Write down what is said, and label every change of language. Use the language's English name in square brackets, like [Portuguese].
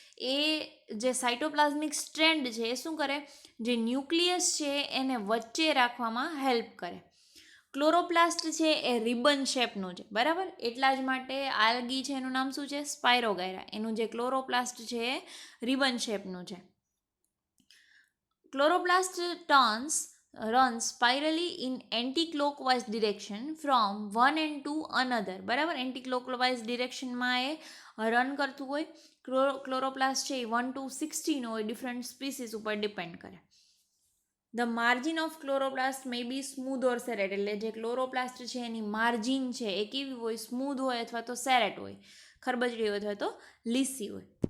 [Gujarati] એ જે સાઇટોપ્લાઝમિક સ્ટ્રેન્ડ છે એ શું કરે, જે ન્યુક્લિયસ છે એને વચ્ચે રાખવામાં હેલ્પ કરે. ક્લોરોપ્લાસ્ટ છે એ રિબન શેપનું છે, બરાબર. એટલા જ માટે આલ્ગી છે એનું નામ શું છે, સ્પાયરોગાયરા. એનું જે ક્લોરોપ્લાસ્ટ છે એ રિબન શેપનું છે. [English] Chloroplast runs spirally in anti-clockwise direction from one end to another, બરાબર. [Gujarati] એન્ટી-ક્લોકવાઇઝ ડિરેક્શનમાં એ રન કરતું હોય. ક્લોરોપ્લાસ્ટ છે એ 1 to 16 હોય, ડિફરન્ટ સ્પીસીસ ઉપર ડિપેન્ડ કરે. [English] the margin of chloroplast may be smooth or serrate, [Gujarati] એટલે જે ક્લોરોપ્લાસ્ટ છે એની માર્જિન છે એ કેવી હોય, સ્મૂધ હોય અથવા તો સેરેટ હોય, ખરબચડી હોય અથવા તો લીસી હોય.